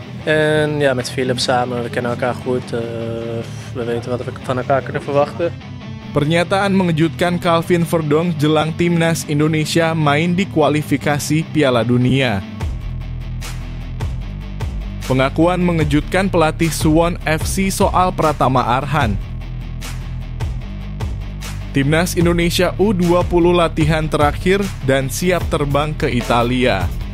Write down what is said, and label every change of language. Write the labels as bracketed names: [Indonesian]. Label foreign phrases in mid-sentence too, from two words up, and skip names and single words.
[Dutch] En ja, met Philip samen, we kennen elkaar goed. We weten wat we van elkaar kunnen verwachten. [Indonesian] Pernyataan mengejutkan Calvin Verdonk jelang timnas Indonesia main di kualifikasi Piala Dunia. Pengakuan mengejutkan pelatih Suwon FC soal Pratama Arhan. Timnas Indonesia U20 latihan terakhir dan siap terbang ke Italia.